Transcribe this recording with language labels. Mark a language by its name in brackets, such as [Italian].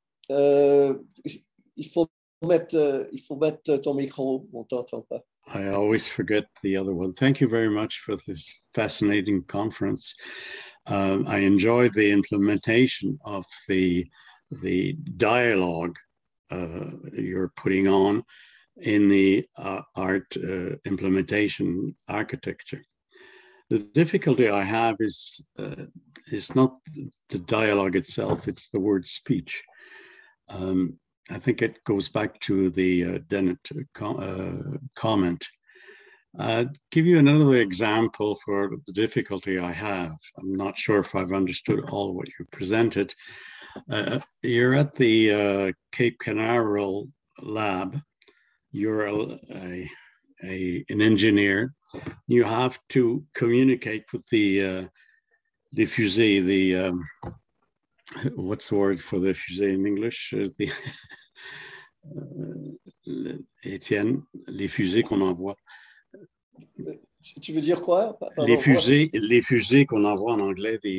[French] Il faut mettre ton micro, on t'entend pas. [English] I always forget the other one. Thank you very much for this fascinating conference. I enjoyed the implementation of the dialogue you're putting on in the art implementation architecture. The difficulty I have is not the dialogue itself, it's the word speech. I think it goes back to the Dennett comment. Give you another example for the difficulty I have. I'm not sure if I've understood all of what you presented. You're at the Cape Canaveral lab. You're an engineer. You have to communicate with the fusée, what's the word for the fusée in English? [French] Étienne, les fusées qu'on envoie. Tu veux dire quoi? Pardon, les fusées qu'on envoie en anglais,